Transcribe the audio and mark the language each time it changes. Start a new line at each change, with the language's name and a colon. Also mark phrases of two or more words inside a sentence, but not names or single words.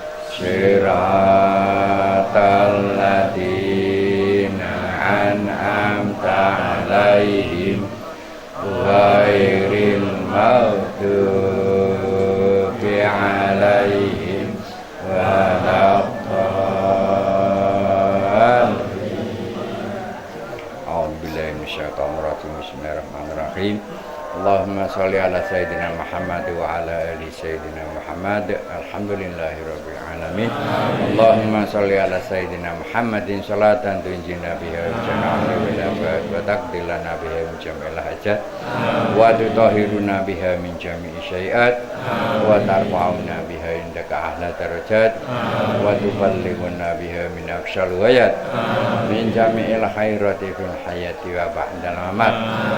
Arabic: صراط الذين أنعمت عليهم غير المغضوب عليهم ولا الضالين. أعوذ بالله من الشيطان الرجيم. Bismillahirrahmanirrahim. اللهم صل على سيدنا محمد وعلى آل سيدنا محمد. الحمد لله رب العالمين. اللهم صل على سيدنا محمد صلاة تنجينا بها من جميع وال وتقضي لنا بها من جميع الحاجات وتطهرنا بها من جميع السيئات وترفعنا بها عندك أعلى الدرجات وتبلغنا بها أقصى الغايات من جميع الخيرات في الحياة وبعد الممات.